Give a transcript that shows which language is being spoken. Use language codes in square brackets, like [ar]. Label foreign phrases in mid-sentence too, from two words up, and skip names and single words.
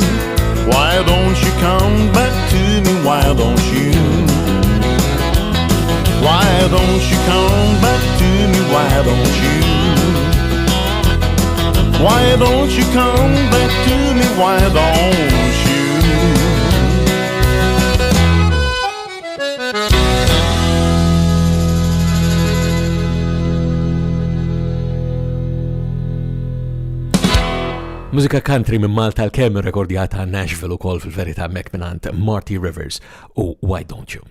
[en] Why don't you come back to me? Why don't you? Why don't you come back to me? Why don't you? Why don't you come back to me? Why don't you? [mt] Mużika country minn Malta l-kemm rekordjata Nashville ukoll fil-verità mek minant Marty Rivers u Why Don't You.